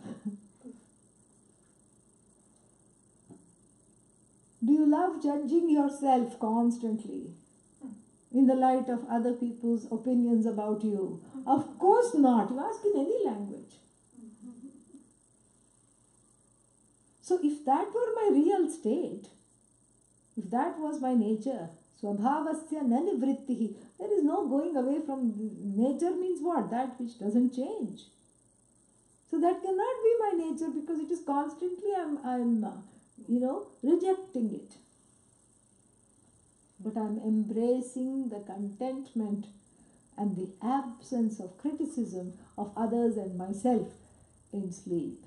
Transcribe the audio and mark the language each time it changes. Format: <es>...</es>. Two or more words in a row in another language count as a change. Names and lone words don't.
<en>Do you love judging yourself constantly in the light of other people's opinions about you? Of course not. You ask in any language. So if that were my real state, if that was my nature,</en> <sa>swabhavasya na nivṛttihi,</sa> <en>there is no going away from nature. Means what? That which doesn't change. So that cannot be my nature, because it is constantly I'm rejecting it. But I'm embracing the contentment and the absence of criticism of others and myself in sleep.</en>